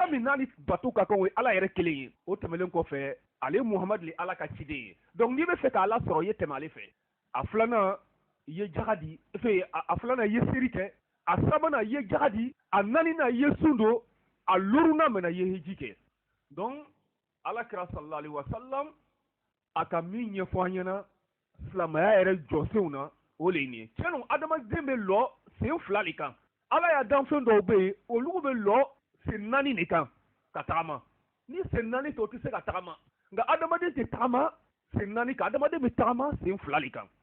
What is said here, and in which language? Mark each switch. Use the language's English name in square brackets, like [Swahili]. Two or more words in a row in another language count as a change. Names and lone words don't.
[Bambara] min n'a ni bato ka kan o ye ala yɛrɛ kelen ye o tɛmɛlen kɔfɛ ale muhamadu le ala ka ciden ye donc n'i bɛ fɛ ka ala sɔrɔ i ye tɛmɛ ale fɛ a filanan i ye jaga di a filanan i ye seri kɛ a sabanan i ye jaga di a naaninan i ye sun don a lorunan mɛna i ye heji kɛ donc alakira [Arabic] صلى الله عليه وسلم [Bambara] a ka min ɲɛfɔ an ɲɛna silamɛya yɛrɛ jɔsenw na o le ye nin ye tiɲɛnu adamaden bɛ lɔ sen fila de kan ala y'a dan fɛn dɔw bɛ yen olu bɛ lɔ sen naani de kan ka tagama ni sen naani tɛ o tɛ se ka tagama nka adamaden tɛ tagama sen naani kan adamaden bɛ tagama sen fila de kan